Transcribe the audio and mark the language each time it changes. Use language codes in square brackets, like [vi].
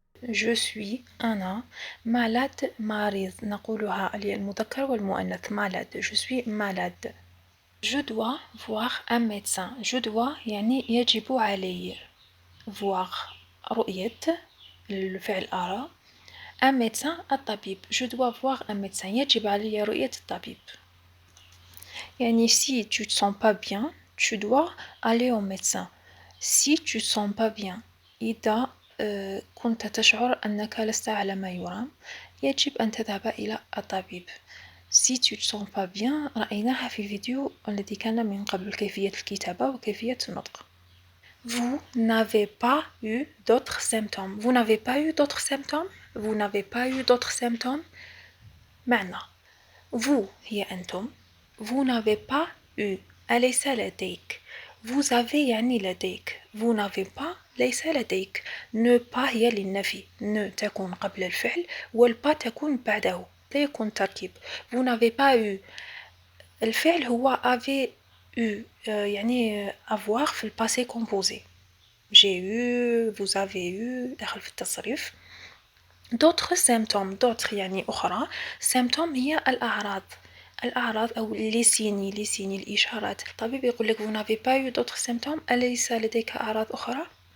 [fr] je suis أنا malade [ar] مريض نقولها للمذكر والمؤنث [fr] malade je suis malade. Je dois voir un médecin. Je dois [ar] يعني يجب علي voir رؤية الفعل أرى [fr] un médecin [ar] الطبيب. [fr] Je dois voir un médecin. [ar] يجب علي رؤية الطبيب. [fr] يعني si tu te sens pas bien, tu dois aller au médecin. Si tu te sens pas bien [ar] إذا كنت تشعر أنك لست على ما يرام يجب أن تذهب إلى الطبيب. [fr] Si tu te sens pas bien [ar] رأيناها في الفيديو الذي كان من قبل كيفية الكتابة وكيفية النطق. [fr] Vous n'avez pas eu d'autres symptômes. Vous n'avez pas eu d'autres symptômes. Vous n'avez pas eu d'autres symptômes. [ar] معنى vous هي أنتم. [fr] Vous n'avez pas eu. [ar] أليس لديك. [fr] Vous avez [ar] يعني لديك. [fr] Vous n'avez pas [ar] ليس لديك. Ne pas هي للنفي. Ne تكون قبل الفعل والبا تكون بعده. لا يكون تركيب. [fr] Vous n'avez pas eu. [ar] الفعل هو avait eu يعني avoir في الباسي composé. [fr] J'ai eu, vous avez eu [ar] داخل في التصريف. [fr] d'autres symptômes [ar] d'autres يعني أخرى symptômes هي الأعراض أو [fr] les signes [ar] الإشارات. الطبيب يقول لك [fr] vous n'avez pas eu d'autres symptômes [ar] أليس لديك أعراض أخرى.